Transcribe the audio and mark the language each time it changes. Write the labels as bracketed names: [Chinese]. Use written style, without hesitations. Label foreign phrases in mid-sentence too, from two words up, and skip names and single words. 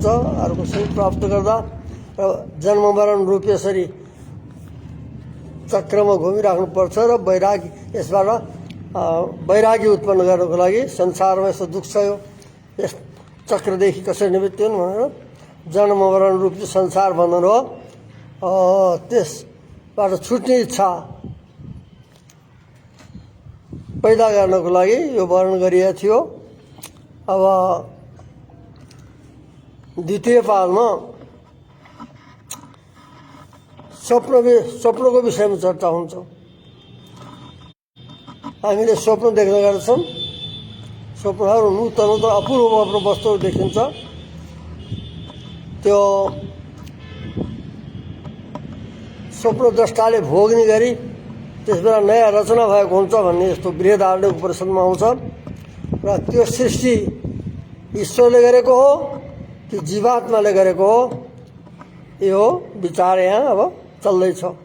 [Nepali] अर्को शरीर प्राप्त गर्दा र जन्म मरण रूप यसरी चक्रमा घुमिराख्नुपर्छ र वैरागी यसबाट वैरागी उत्पन्न गर्नको लागि संसारमा यस्तो दुःख छ यो यस चक्रदेखि कसरी निवृत्ति हुनु भनेर जन्म मरण रूप संसार बन्धन हो त्यसबाट छुट्ने इच्छा पैदा गर्नको लागि यो वर्णन गरिएको थियो। अब द्वितीय पादमा स्वप्नको विषयमा चर्चा हुन्छ। हामीले स्वप्न देख्ने गर्छौँ। स्वप्नहरू नूतन नूतन अपूर्व अपूर्व वस्तुहरू देखिन्छ। त्यो स्वप्नद्रष्टाले भोग्ने गरी त्यसबेला नयाँ रचना भएको हुन्छ भन्ने यस्तो बृहदारण्यक उपनिषदमा आउँछ। र त्यो सृष्टि ईश्वरले गरेको हो कि जीवात्माले गरेको हो यो विचार यहाँ अब चल्दैछ।